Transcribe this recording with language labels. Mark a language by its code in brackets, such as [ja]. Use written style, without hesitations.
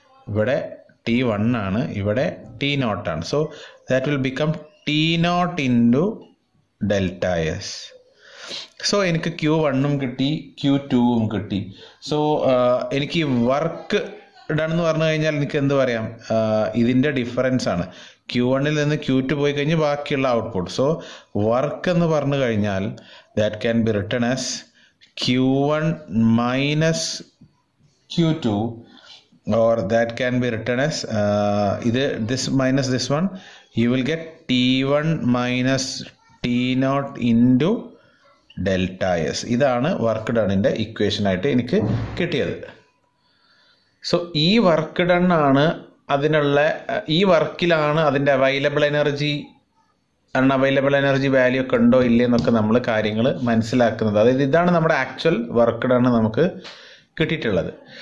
[ml] ഇവിടെ T1 ആണ്, ഇവിടെ T0 ആണ്. [en] So that will become T0 into delta S. [ml] So എനിക്ക് Q1 കിട്ടി, Q2 കിട്ടി. സോ എനിക്ക് വർക്ക് ഡൺ എന്ന് പറഞ്ഞു കഴിഞ്ഞാൽ എനിക്ക് എന്ത് പറയാം, ഇതിൻ്റെ ഡിഫറൻസ് ആണ്. Q1 നിന്ന് Q2 പോയി കഴിഞ്ഞ് ബാക്കിയുള്ള ഔട്ട്പുട്ട്. [en] so work [ml] എന്ന് പറഞ്ഞു കഴിഞ്ഞാൽ [en] That can be written as Q1 minus Q2, or that can be written as this minus this one, you will get T1 minus T0 into delta S. [ml] ഇതാണ് work ഡണ്ണിൻ്റെ equation ആയിട്ട് എനിക്ക് കിട്ടിയത്. So ഈ work done ആണ് അതിനുള്ള, ഈ വർക്കിലാണ് അതിൻ്റെ available energy, unavailable energy value ഒക്കെ ഉണ്ടോ ഇല്ലേ എന്നൊക്കെ നമ്മൾ കാര്യങ്ങൾ മനസ്സിലാക്കുന്നത്. അതായത് ഇതാണ് നമ്മുടെ ആക്ച്വൽ വർക്ക് ഡൺ നമുക്ക് കിട്ടിയിട്ടുള്ളത്.